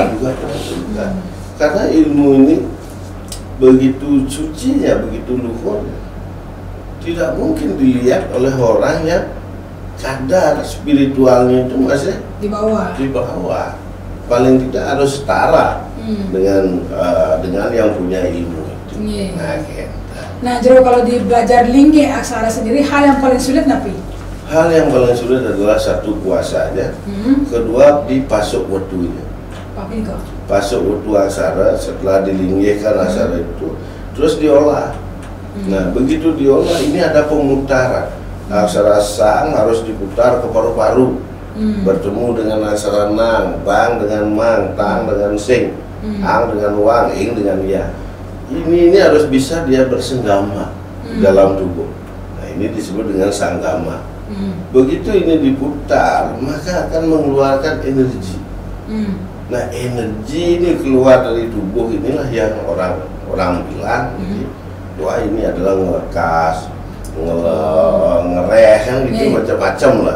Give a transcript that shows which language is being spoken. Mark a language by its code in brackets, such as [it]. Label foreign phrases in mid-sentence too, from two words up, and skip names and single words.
[id] Karena ilmu ini begitu sucinya, begitu luhurnya, tidak mungkin dilihat oleh orang yang kadar spiritualnya itu masih di bawah. Paling tidak harus setara dengan yang punya ilmu itu. Nah, Jero, kalau di belajar lingge aksara sendiri, hal yang paling sulit napi? Hal yang paling sulit adalah satu puasanya, kedua dipasuk wetunya. Pasuk wetu aksara, setelah dilinggikan aksara itu, terus diolah. Nah, begitu diolah, ini ada pemutaran. Aksara sang harus diputar ke paru-paru, bertemu dengan aksara nang, bang dengan mang, tang dengan sing, ang dengan wang, ing dengan ya. Ini harus bisa dia bersenggama dalam tubuh. Nah, ini disebut dengan sanggama. Begitu ini diputar, maka akan mengeluarkan energi. Nah, energi ini keluar dari tubuh, inilah yang orang bilang, wah ini adalah ngelekas, ngereh kan gitu, macam-macam lah.